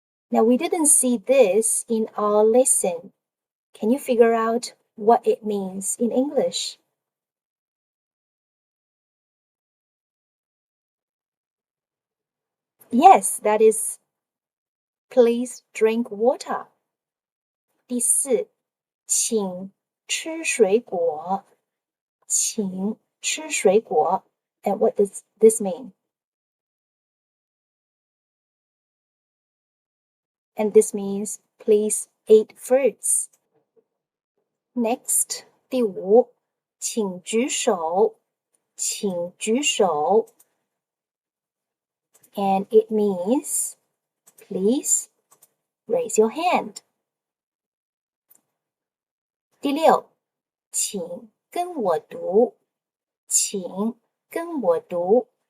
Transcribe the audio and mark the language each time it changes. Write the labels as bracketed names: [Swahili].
[English] Now we didn't see this in our lesson. Can you figure out what it means in English? Yes, that is, please drink water. [Chinese] 第四，请吃水果，请吃水果。 [English] And what does this mean? And this means, please eat fruits. [Chinese] Next, 第五，请举手，请举手。 [English] And it means, please raise your hand. [Chinese] 第六，请跟我读，请跟我读。